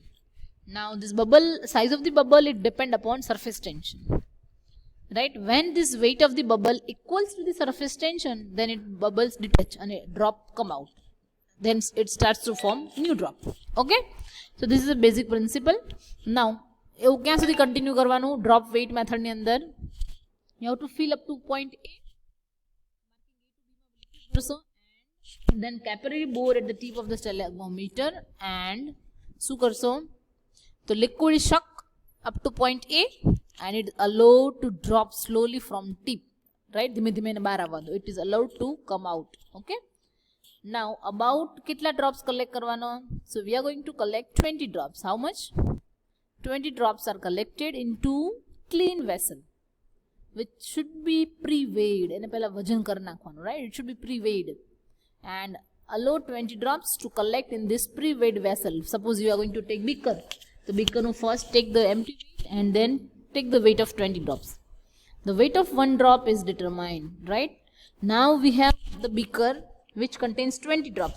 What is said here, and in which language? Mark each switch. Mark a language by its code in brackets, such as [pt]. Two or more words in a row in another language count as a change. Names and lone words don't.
[en] Now this bubble, size of the bubble, it depend upon surface tension, right? When this weight of the bubble equals to the surface tension, then it bubbles detach and a drop come out, then it starts to form new drop. Okay, so this is a basic principle. Now [gu] એવું ક્યાં સુધી કન્ટિન્યુ કરવાનું? [en] drop weight method [gu] ની અંદર [en] you have to fill up to point A, then capillary bore at the tip of the sphygmometer, and [gu] શું કરશો? [en] તો liquid is suck up to point A and it is allowed to drop slowly from tip, right? [gu] ધીમે ધીમે ને બહાર આવવા દો. [en] It is allowed to come out. Okay, now about કેટલા drops collect કરવાનો? So we are going to collect 20 drops. How much? 20 drops are collected into clean vessel which should be pre-weighed. [gu] એને પહેલા વજન કરી નાખવાનું, [en] right? It should be pre-weighed and allow 20 drops to collect in this pre-weighed vessel. Suppose you are going to take beaker, the beaker nu first take the empty weight and then take the weight of 20 drops. The weight of one drop is determined, right? Now we have the beaker which contains 20 drops.